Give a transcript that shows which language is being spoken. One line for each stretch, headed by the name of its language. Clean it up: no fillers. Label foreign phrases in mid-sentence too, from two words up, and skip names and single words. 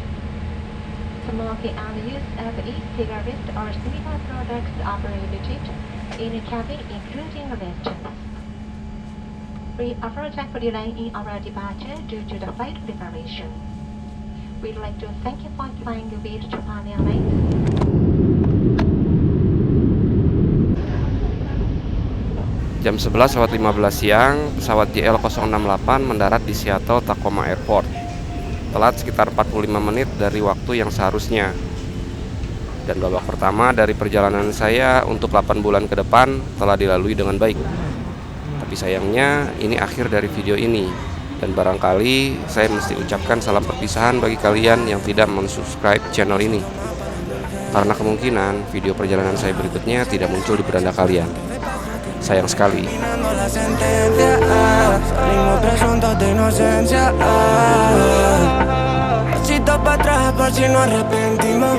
English: Smoking and use of e-cigarettes or similar products are prohibited in the cabin, including restaurants. We apologize for delaying in our departure due to the flight preparation. We'd like to thank you for flying with Japan Airlines.
Indonesian: Jam 11.15 siang, pesawat JL068 mendarat di Seattle Tacoma Airport. Telat sekitar 45 menit dari waktu yang seharusnya. Dan babak pertama dari perjalanan saya untuk 8 bulan ke depan telah dilalui dengan baik. Tapi sayangnya ini akhir dari video ini. Dan barangkali saya mesti ucapkan salam perpisahan bagi kalian yang tidak mensubscribe channel ini. Karena kemungkinan video perjalanan saya berikutnya tidak muncul di beranda kalian. Sayang sekali.
Spanish: Pasito para atrás por si nos arrepentimos.